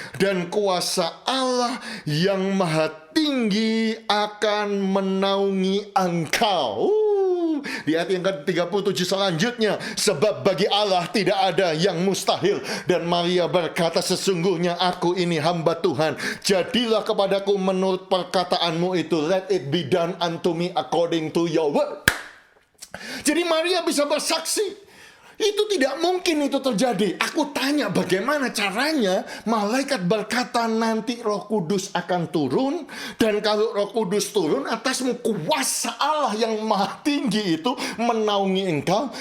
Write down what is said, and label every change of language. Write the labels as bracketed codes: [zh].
[id] Dan kuasa Allah yang maha tinggi akan menaungi engkau. Di ayat yang ke-37 selanjutnya, sebab bagi Allah tidak ada yang mustahil. Dan Maria berkata, sesungguhnya aku ini hamba Tuhan, jadilah kepadaku menurut perkataanmu itu. [en] Let it be done unto me according to your word. [id] Jadi Maria bisa bersaksi, itu tidak mungkin itu terjadi. Aku tanya bagaimana caranya. Malaikat berkata nanti Roh Kudus akan turun. Dan kalau Roh Kudus turun atasmu, kuasa Allah yang maha tinggi itu menaungi engkau.